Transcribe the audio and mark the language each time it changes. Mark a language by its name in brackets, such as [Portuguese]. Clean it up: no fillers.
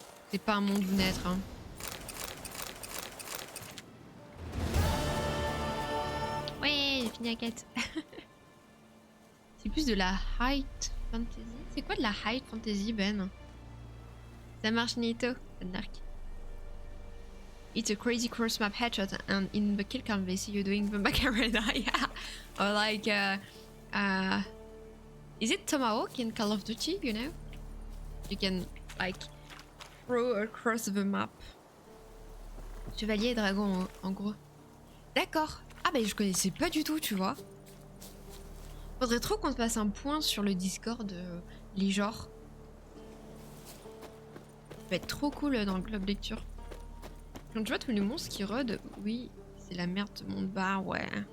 [French] C'est pas un monde où naître hein. Ouais, j'ai fini la quête. C'est plus de la high fantasy. C'est quoi de la high fantasy, Ben? Ça marche Nito, dark. [English] It's a crazy cross map headshot and in the kill canvas you're doing the Macarena. Yeah. Or like is it Tomahawk in Call of Duty, you know? You can like throw across the map. [French] Chevalier et dragon en gros. D'accord. Ah bah je connaissais pas du tout, tu vois. Faudrait trop qu'on se passe un point sur le Discord les genres. Ça va être trop cool dans le club lecture. Quand tu vois tous les monstres qui rodent, oui, c'est la merde de monde bar, ouais.